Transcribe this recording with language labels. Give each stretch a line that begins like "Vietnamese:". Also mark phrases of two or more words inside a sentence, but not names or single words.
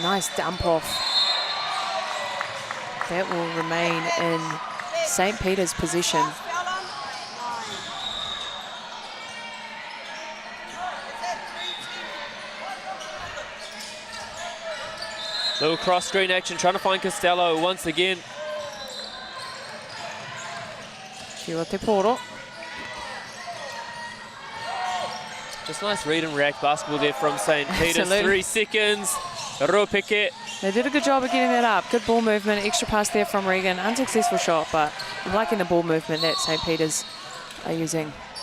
English: Nice dump off. That will remain in St. Peter's possession. Little cross-screen action, trying to find Costello once again.
Māori: Kia te poro.
English: Just nice read and react basketball there from St. Peter's. Absolutely. 3 seconds. Ruapeke. They did a good job of getting that up. Good ball movement, extra pass there from Regan. Unsuccessful shot, but I'm liking the ball movement that St. Peter's are using.